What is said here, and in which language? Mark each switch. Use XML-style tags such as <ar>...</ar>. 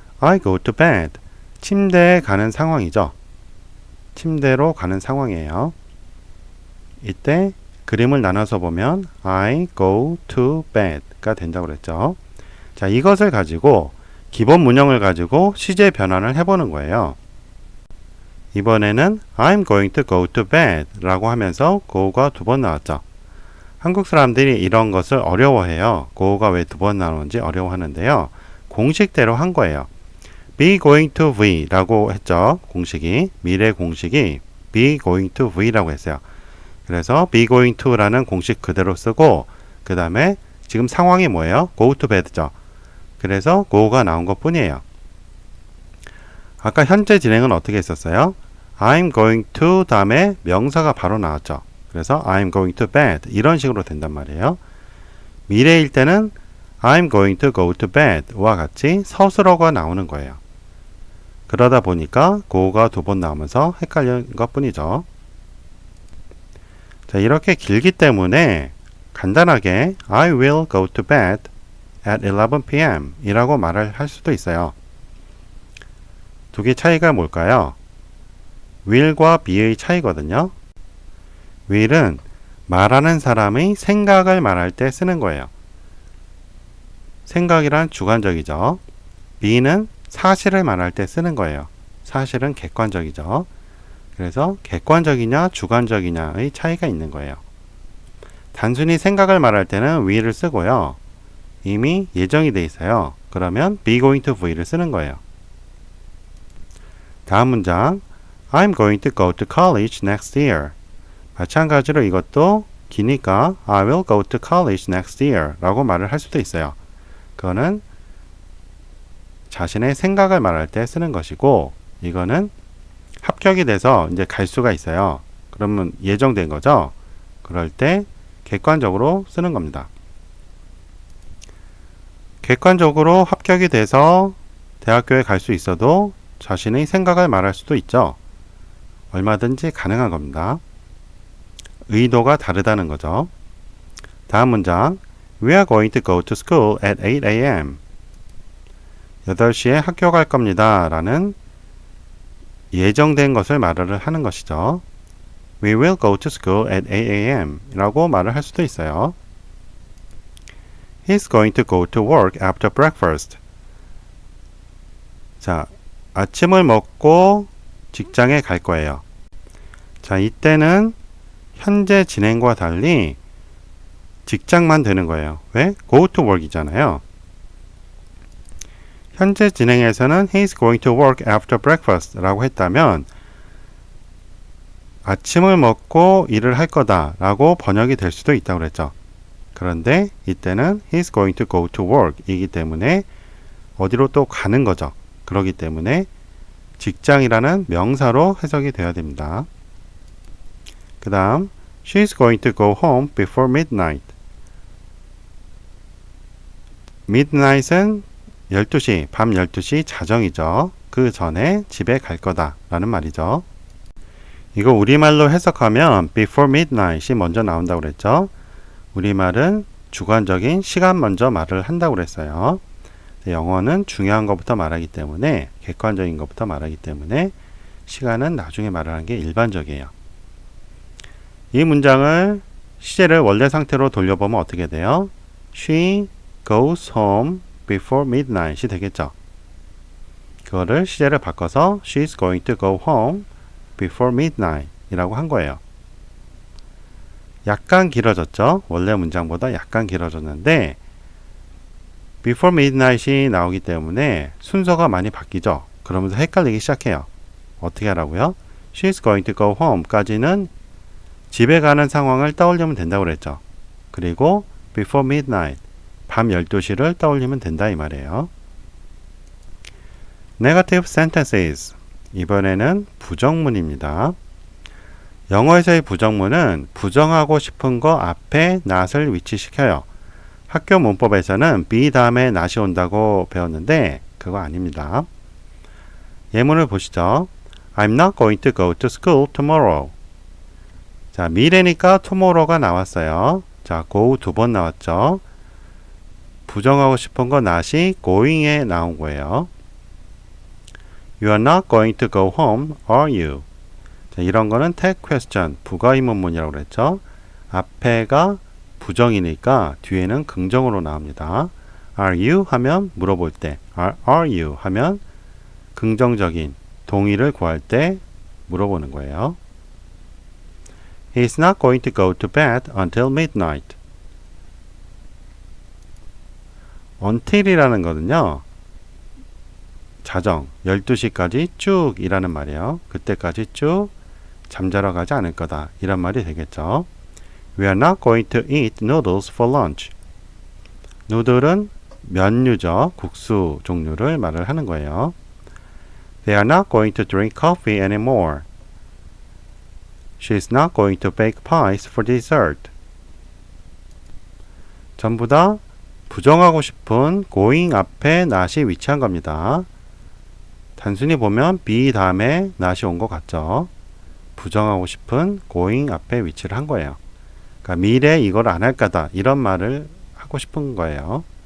<en>I go to bed.</en> <ko>침대에 가는 상황이죠. 침대로 가는 상황이에요. 이때 그림을 나눠서 보면</ko> <en>I go to bed</en> <ko>가 된다고 그랬죠. 자, 이것을 가지고 기본 문형을 가지고 시제 변환을 해보는 거예요. 이번에는</ko> <en>I'm going to go to bed</en> <ko>라고 하면서 go가 2번 나왔죠. 한국 사람들이 이런 것을 어려워해요. go가 왜 2번 나오는지 어려워하는데요. 공식대로 한 거예요.</ko> <en>be going to V</en> <ko>라고 했죠. 공식이. 미래 공식이 be going to V 라고 했어요. 그래서 be going to 라는 공식 그대로 쓰고 그 다음에 지금 상황이 뭐예요?</ko> <en>go to bed죠.</en> <ko>그래서 go가 나온 것 뿐이에요. 아까 현재 진행은 어떻게 했었어요? I'm going to 다음에 명사가 바로 나왔죠. 그래서</ko> <en>I'm going to bed</en> <ko>이런 식으로 된단 말이에요. 미래일 때는</ko> <en>I'm going to go to bed</en> <ko>와 같이 서술어가 나오는 거예요. 그러다 보니까 go가 두 번 나오면서 헷갈린 것 뿐이죠. 자, 이렇게 길기 때문에 간단하게</ko> <en>I will go to bed at 11 p.m.</en> <ko>이라고 말을 할 수도 있어요. 두 개 차이가 뭘까요? will과 be의 차이거든요. will은 말하는 사람의 생각을 말할 때 쓰는 거예요. 생각이란 주관적이죠. be는 사실을 말할 때 쓰는 거예요. 사실은 객관적이죠. 그래서 객관적이냐 주관적이냐의 차이가 있는 거예요. 단순히 생각을 말할 때는 will을 쓰고요. 이미 예정이 돼 있어요. 그러면 be going to V를 쓰는 거예요. 다음 문장</ko> <en>I'm going to go to college next year.</en> <ko>마찬가지로 이것도 기니까</ko> <en>I will go to college next year</en> <ko>라고 말을 할 수도 있어요. 그거는 자신의 생각을 말할 때 쓰는 것이고 이거는 합격이 돼서 이제 갈 수가 있어요. 그러면 예정된 거죠. 그럴 때 객관적으로 쓰는 겁니다. 객관적으로 합격이 돼서 대학교에 갈 수 있어도 자신의 생각을 말할 수도 있죠. 얼마든지 가능한 겁니다. 의도가 다르다는 거죠. 다음 문장</ko> <en>We are going to go to school at 8 a.m.</en> <ko>8시에 학교 갈 겁니다. 라는 예정된 것을 말을 하는 것이죠.</ko> <en>We will go to school at 8 a.m.</en> <ko>라고 말을 할 수도 있어요.</ko> <en>He's going to go to work after breakfast.</en> <ko>자, 아침을 먹고 직장에 갈 거예요. 자, 이때는 현재 진행과 달리 직장만 되는 거예요. 왜?</ko> <en>Go to work이잖아요.</en> <ko>현재 진행에서는</ko> <en>He's going to work after breakfast</en> <ko>라고 했다면 아침을 먹고 일을 할 거다 라고 번역이 될 수도 있다고 그랬죠. 그런데 이때는</ko> <en>He's going to go to work</en> <ko>이기 때문에 어디로 또 가는 거죠. 그렇기 때문에 직장이라는 명사로 해석이 되어야 됩니다. 그 다음</ko> <en>She's going to go home before midnight.</en> <ko>midnight은 12시, 밤 12시 자정이죠. 그 전에 집에 갈 거다 라는 말이죠. 이거 우리말로 해석하면 before midnight이 먼저 나온다고 그랬죠. 우리말은 주관적인 시간 먼저 말을 한다고 그랬어요. 영어는 중요한 것부터 말하기 때문에 객관적인 것부터 말하기 때문에 시간은 나중에 말하는 게 일반적이에요. 이 문장을 시제를 원래 상태로 돌려보면 어떻게 돼요?</ko> <en>She goes home before midnight</en> <ko>이 되겠죠. 그거를 시제를 바꿔서</ko> <en>She's going to go home before midnight</en> <ko>이라고 한 거예요. 약간 길어졌죠? 원래 문장보다 약간 길어졌는데 before midnight이 나오기 때문에 순서가 많이 바뀌죠? 그러면서 헷갈리기 시작해요. 어떻게 하라고요?</ko> <en>She's going to go home</en> <ko>까지는 집에 가는 상황을 떠올리면 된다고 그랬죠. 그리고 before midnight 밤 12시를 떠올리면 된다 이 말이에요.</ko> <en>Negative sentences</en> <ko>이번에는 부정문입니다. 영어에서의 부정문은 부정하고 싶은 거 앞에 not을 위치시켜요. 학교 문법에서는 be 다음에 not이 온다고 배웠는데 그거 아닙니다. 예문을 보시죠.</ko> <en>I'm not going to go to school tomorrow.</en> <ko>자, 미래니까 tomorrow가 나왔어요. 자, go 두 번 나왔죠. 부정하고 싶은 거 not이 going에 나온 거예요.</ko> <en>You are not going to go home, are you?</en> <ko>자, 이런 거는 tag question, 부가의문문이라고 그랬죠. 앞에가 부정이니까 뒤에는 긍정으로 나옵니다.</ko> <en>Are you?</en> <ko>하면 물어볼 때, are you? 하면 긍정적인 동의를 구할 때 물어보는 거예요.</ko> <en>He's not going to go to bed until midnight.</en> <ko>until이라는 거는요. 자정 12시까지 쭉 이라는 말이에요. 그때까지 쭉 잠자러 가지 않을 거다. 이런 말이 되겠죠.</ko> <en>We are not going to eat noodles for lunch.</en> <ko>누들은 면류죠. 국수 종류를 말을 하는 거예요.</ko> <en>They are not going to drink coffee anymore. She's not going to bake pies for dessert.</en> <ko>전부 다 부정하고 싶은 going 앞에 not이 위치한 겁니다. 단순히 보면 be 다음에 not이 온 것 같죠? 부정하고 싶은 going 앞에 위치를 한 거예요. 그러니까 미래에 이걸 안 할 거다 이런 말을 하고 싶은 거예요.</ko>